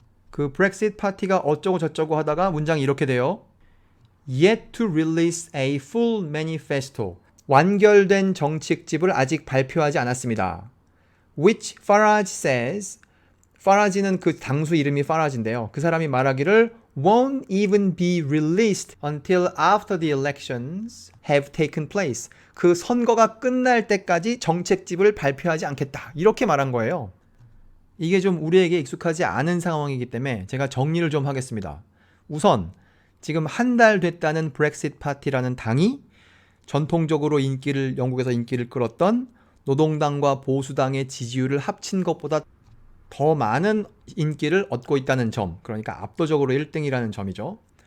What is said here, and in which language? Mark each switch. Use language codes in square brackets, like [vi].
[ko] 그 브렉시트 파티가 어쩌고 저쩌고 하다가 문장이 이렇게 돼요. [en] Yet to release a full manifesto. [ko] 완결된 정책집을 아직 발표하지 않았습니다. [en] Which Farage says, [ko] 파라지는 그 당수 이름이 파라지인데요. 그 사람이 말하기를 [en] won't even be released until after the elections have taken place. [ko] 그 선거가 끝날 때까지 정책집을 발표하지 않겠다, 이렇게 말한 거예요. 이게 좀 우리에게 익숙하지 않은 상황이기 때문에 제가 정리를 좀 하겠습니다. 우선 지금 한 달 됐다는 브렉시트 파티라는 당이 전통적으로 영국에서 인기를 끌었던 노동당과 보수당의 지지율을 합친 것보다 더 많은 인기를 얻고 있다는 점, 그러니까 압도적으로 1등이라는 점이죠.